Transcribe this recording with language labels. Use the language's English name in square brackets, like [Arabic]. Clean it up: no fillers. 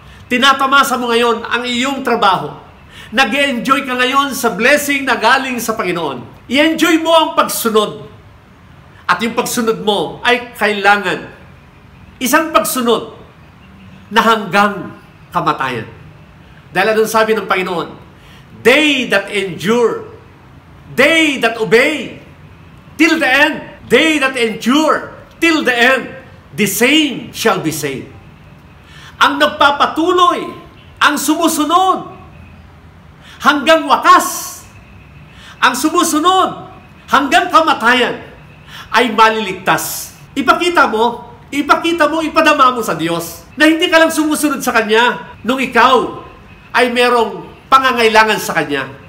[Filipino] Tinatamasa mo ngayon ang iyong trabaho. Nag-e-enjoy ka ngayon sa blessing na galing sa Panginoon. I-enjoy mo ang pagsunod. At yung pagsunod mo ay kailangan isang pagsunod na hanggang kamatayan. Dahil anong sabi ng Panginoon? [English] They that endure, they that obey, till the end, they that endure, till the end, the same shall be saved. [Filipino] Ang nagpapatuloy, ang sumusunod, hanggang wakas, ang sumusunod, hanggang kamatayan, ay maliligtas. Ipakita mo, ipadama mo sa Diyos, na hindi ka lang sumusunod sa Kanya, nung ikaw ay merong pangangailangan sa Kanya.